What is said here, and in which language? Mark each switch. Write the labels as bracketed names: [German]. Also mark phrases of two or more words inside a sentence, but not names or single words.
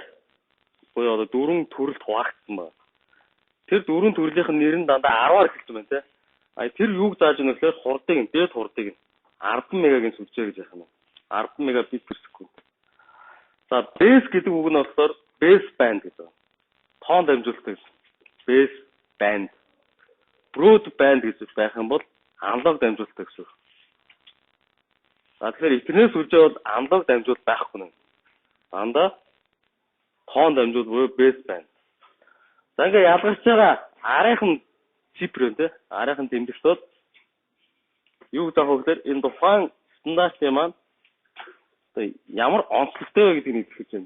[Mongolian] Буюу одоо 4 төрөлд хуваагдсан байна. Тэр 4 төрлийнх нь нэр нь дандаа 10-аар эхэлсэн байна тийм. Тэр юуг зааж өгнө гэхээр хурдыг нь дээд хурдыг нь 10 мегагийн сүлжээ гэж яах юм. 10 мегабит per секунд. За base гэдэг үг нь болохоор [English] base band [Mongolian] гэдэг. Тоон дамжуулдаг. [English] Base band. [Mongolian] Broadband гэж байх юм бол аналог дамжуулдаг гэсэн. За тэгэхээр интернет сүлжээ бол аналог дамжуулалт байхгүй нэ. Дандаа тоон дамжуул буюу [English] base band. [Mongolian] За ингээ ялгарч байгаа арайхан чипрэн тий. Арайхан тэмдэгт бол юу заах вэ гэхээр энэ тухайн стандартын маань одоо ямар онцлогтой вэ гэдгийг хэлж байна.